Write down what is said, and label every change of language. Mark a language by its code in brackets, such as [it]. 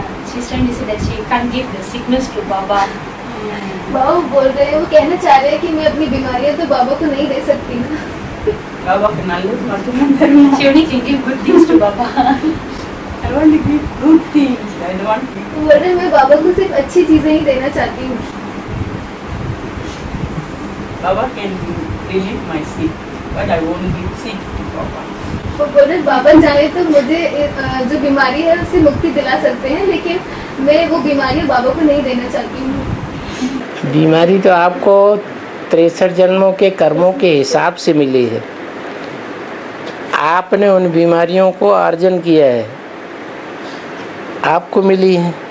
[en] she's trying to say that she can't give the sickness to Baba. [hi] बाबा बोल रहे हैं, वो कहना चाह रहे हैं कि मैं अपनी बीमारियां तो बाबा को नहीं दे सकती ना। [ta] Baba के நல்லது மட்டும் தருமா. [en] She only can give good things to Baba. I want to give good things. I don't want to. [hi] बोल रहे मैं बाबा को सिर्फ अच्छी चीजें ही देना चाहती हूँ। [en] Baba can relieve my sick, but I won't give sick to Baba. [hi] वो बोल रहे बाबा चाहे तो मुझे जो बीमारी है उससे मुक्ति दिला सकते हैं, लेकिन मैं वो बीमारी बाबा को नहीं देना चाहती हूँ। बीमारी तो आपको 63 जन्मों के कर्मों के हिसाब से मिली है। आपने उन बीमारियों को अर्जन किया है, आपको मिली है।